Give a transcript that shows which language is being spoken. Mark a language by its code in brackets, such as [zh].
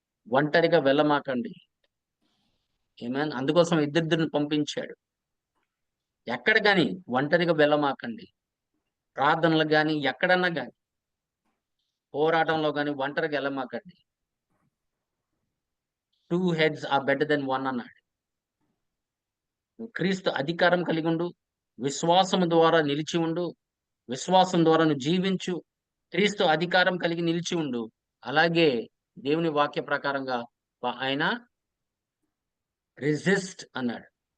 [te] ఒంటరిగా వెళ్ళమాకండి. ఏమేన్ అందుకోసం ఇద్దరిని పంపించాడు. ఎక్కడ గాని ఒంటరిగా వెళ్ళమాకండి. ప్రార్థనలు గాని, ఎక్కడన్నా గాని, పోరాటంలో గాని ఒంటరిగా వెళ్ళమాకండి. [en] 2 heads are better than 1 [te] అన్నాడు. క్రీస్తు అధికారం కలిగి ఉండు, విశ్వాసము ద్వారా నిలిచి ఉండు, విశ్వాసం ద్వారా నువ్వు జీవించు, క్రీస్తు అధికారం కలిగి నిలిచి ఉండు. అలాగే దేవుని వాక్య ప్రకారంగా ఆయన రెసిస్ట్ అన్నాడు.